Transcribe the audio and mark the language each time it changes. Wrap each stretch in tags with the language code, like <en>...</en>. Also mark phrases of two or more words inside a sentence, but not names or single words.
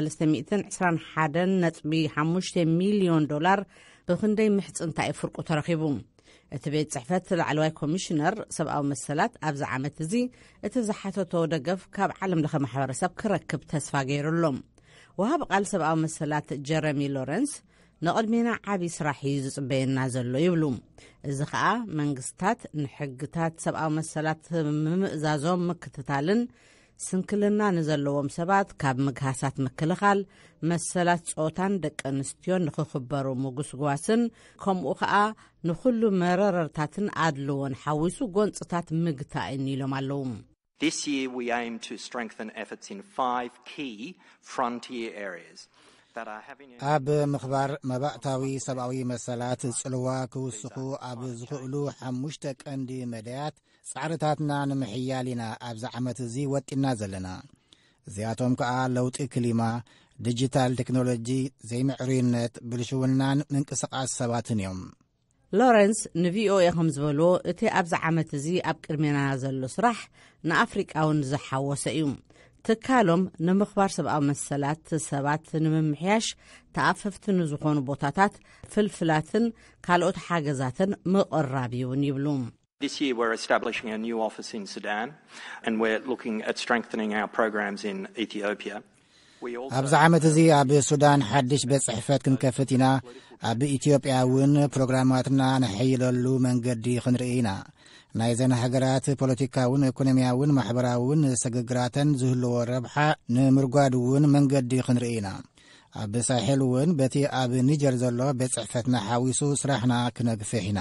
<ti>321.5 ሚልዮን ዶላር ብክንደይ ምሕጽንታ ይፍርቁ ተረኺቡ እቲ ቤት ጽሕፈት ላዕለዋይ ኮሚሽነር ሰብኣዊ መሰላት ኣብዚ ዓመት እዚ እቲ ዝሓተቶ ደገፍ ካብ ዓለም ለኸ ማሕበረሰብ ክረክብ ተስፋ ገይሩሎም ወሃብ ቃል ሰብኣዊ መሰላት ጀረሚ ሎረንስ ንቕድሜና ዓቢ ስራሕ እዩ ዝጽበየና ዘሎ ይብሉ እዚ ከዓ መንግስታት ንሕግታት ሰብኣዊ መሰላት ምምእዛዞም ምክትታልን ስንክልና ንዘለዎም ሰባት ካብ ምግሃሳት ምክልኻል መሰላት ጾታን ደቂ ኣንስትዮን ንኽኽበሩ ምጉስጓስን ከምኡ ከዓ ንኹሉ መረረርታትን ኣድልዎን ሓዊሱ ጎንፅታት ምግታእን ኢሎም ኣለዉ</ti> <en>This year we aim to strengthen efforts in 5 key frontier areas that are having</en> <ti>ኣብ ምኽባር መባእታዊ ሰብኣዊ መሰላት ጽልዋ ክውስኹ ኣብ ዝኽእሉ 5 ቀንዲ መድያት ጻዕርታትና ንምሕያል ኢና ኣብዚ ዓመት እዚ ወጢና ዘለና እዚኣቶም ከዓ ለውጢ ክሊማ ዲጂታል ቴክኖሎጂ ዘይምዕሩይነት ብልሽውናን ምንቅስቓስ ሰባትን እዮም ሎረንስ ንቪኦኤ ከም ዝበልዎ እቲ ኣብዚ ዓመት እዚ ኣብ ቅድሜና ዘሎ ስራሕ ንኣፍሪቃውን ዝሓወሰ እዩ ትካሎም ንምኽባር ሰብኣዊ መሰላት ሰባት ንምምሕያሽ ተኣፈፍቲ ንዝኾኑ ቦታታት ፍልፍላትን ካልኦት ሓገዛትን ምቕራብ እውን ይብሉ</ti> <en>This year we're establishing a new office in Sudan and we're looking at strengthening our programs in Ethiopia.</en> <ti>ኣብዚ ዓመት እዚ ኣብ ሱዳን ሓድሽ ቤት ጽሕፈት ክንከፍት ኢና ኣብ ኢትዮጵያ እውን ፕሮግራማትና ንሕይለሉ መንገዲ ክንርኢ ኢና ናይ ዘን ሃገራት ፖለቲካውን ኢኮኖሚያውን ማሕበራውን ሰግግራተን ዝህልዎ ረብሓ ንምርጓድ እውን መንገዲ ክንርኢ ኢና ኣብ ሳሒል እውን በቲ ኣብ ኒጀር ዘሎ ቤት ጽሕፈትና ሓዊሱ ስራሕና ክነግፍሕ ኢና</ti>